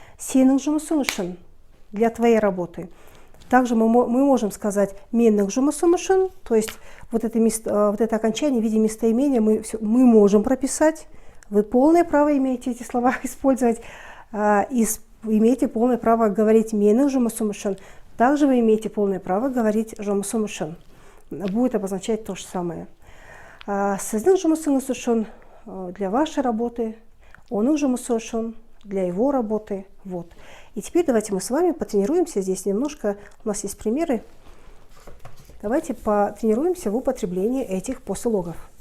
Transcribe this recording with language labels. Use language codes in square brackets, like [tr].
[kk] Сенің жұмысың үшін [ru] для твоей работы. Также мы можем сказать [kk] менің жұмысым үшін, [ru] то есть вот это окончание в виде местоимения мы можем прописать. Вы полное право имеете эти слова использовать, имеете полное право говорить [kk] менің жұмысым үшін. [ru] Также вы имеете полное право говорить [kk] жұмысым үшін. [ru] Будет обозначать то же самое. [kk] Сіздің жұмысыңыз үшін [ru] для вашей работы. [kk] Он жұмысы [ru] для его работы. Вот. И теперь давайте мы с вами потренируемся. Здесь немножко у нас есть примеры. Давайте потренируемся в употреблении этих послелогов.